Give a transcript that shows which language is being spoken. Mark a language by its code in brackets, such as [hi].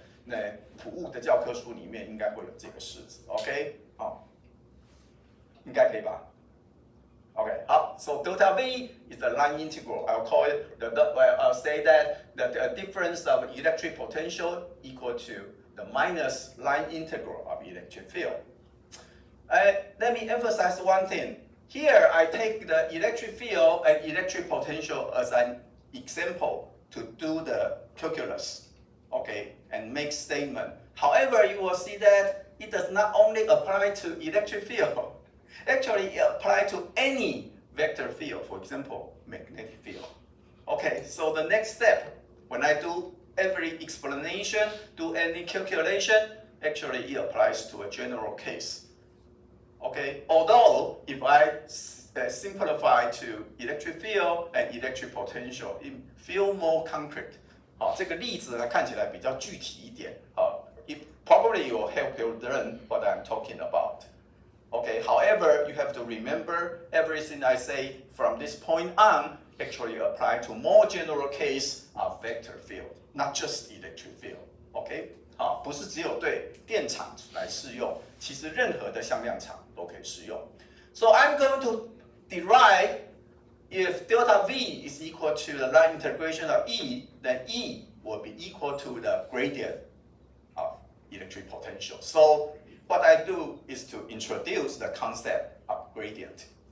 [zh] 那普物的教科书里面应该会有这个式子 ，OK， 好，应该可以吧 ？OK， 好 ， [en] so delta V is the line integral. I'll call it I'll say that the difference of electric potential equal to the minus line integral of electric field. Let me emphasize one thing. Here, I take the electric field and electric potential as an example to do the calculus, okay, and make statement. However, you will see that it does not only apply to electric field. Actually, it applies to any vector field, for example, magnetic field. Okay, so the next step, when I do every explanation, do any calculation, actually it applies to a general case. Okay, although if I simplify to electric field and electric potential, it feel more concrete. [zh] 好，这个例子呢看起来比较具体一点。 [en] 好 ，it probably will help you learn what I'm talking about. Okay, however, you have to remember everything I say from this point on actually apply to more general case of vector field, not just electric field. [zh] Okay, 好，不是只有对电场来适用，其实任何的向量场都可以适用。 [en] So I'm going to derive if delta V is equal to the line integration of E, then E will be equal to the gradient of electric potential. So what I do is to introduce the concept of gradient.